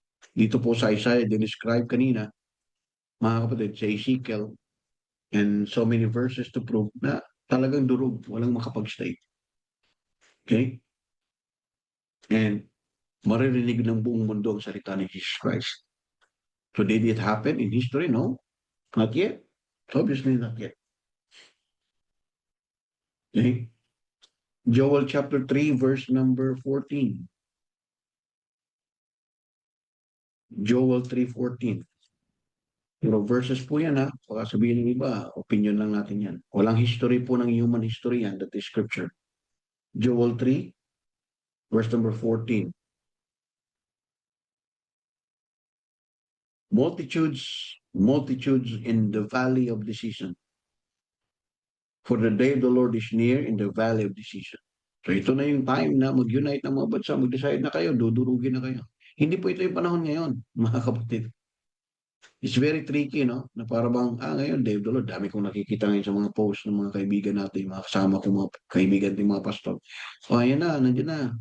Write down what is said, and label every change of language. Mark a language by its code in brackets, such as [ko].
[tl] Dito po sa Isaiah, describe kanina, mga kapatid, sa Ezekiel, and so many verses to prove na talagang durog, walang makapag-stay. Okay? And maririnig ng buong mundo ang salita ni Jesus Christ. [en] So did it happen in history? No, not yet. Obviously not yet. Okay? Joel chapter 3 verse number 14. [tl] Joel 3:14. Pero verses po yan ha. Baka sabihin ng iba, opinion lang natin yan. Walang history po ng [en] human history yan, that is scripture. Joel 3, verse number 14. Multitudes in the valley of decision. For the day of the Lord is near in the valley of decision. [tl] So ito na yung time na mag-unite ng mga bansa, mag-decide na kayo, dudurugin na kayo. Hindi po ito yung panahon ngayon, mga kapatid. [en] It's very tricky, no? [tl] Na para bang, ngayon, Day of the Lord, dami kong nakikita ngayon sa mga posts ng mga kaibigan natin, mga kasama kong mga kaibigan ng mga pastor. O, ayan na, nandiyan na.